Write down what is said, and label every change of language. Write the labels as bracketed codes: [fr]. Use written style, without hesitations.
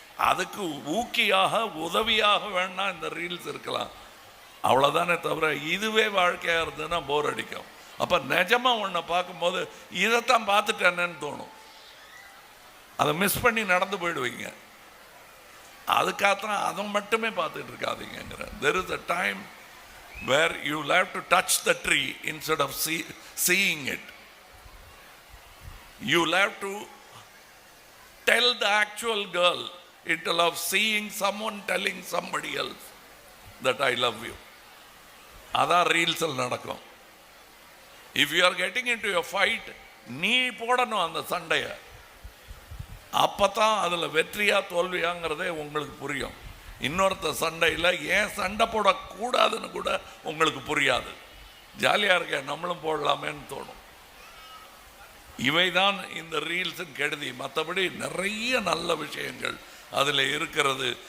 [ta] அதுக்கு ஊக்கியாக உதவியாக வேணா இந்த ரீல்ஸ் இருக்கலாம், அவ்வளோதானே தவிர இதுவே வாழ்க்கையாக இருந்ததுன்னா போர் அடிக்கும். அப்போ நிஜமாக ஒன்றை பார்க்கும்போது இதைத்தான் பார்த்துட்டேன்னு தோணும். அதை மிஸ் பண்ணி நடந்து போயிடுவீங்க. அதுக்காகத்தான் அதை மட்டுமே பார்த்துட்டு இருக்காதீங்கிற. [en] There is a time where you will have to touch the tree instead of seeing it. You will have to tell the actual girl instead of seeing someone telling somebody else that I love you. [ta] அதான் ரீல்ஸில் நடக்கும். [en] If you are getting into a fight, [ta] நீ போடணும் அந்த சண்டையை. அப்பதான் அதில் வெற்றியா தோல்வியாங்கிறதே உங்களுக்கு புரியும். இன்னொருத்த சண்டையில் ஏன் சண்டை போடக்கூடாதுன்னு கூட உங்களுக்கு புரியாது. ஜாலியாக இருக்க நம்மளும் போடலாமேன்னு தோணும். இவைதான் இந்த ரீல்ஸின் கெடுதி. மற்றபடி நிறைய நல்ல விஷயங்கள் அதில் இருக்கிறது.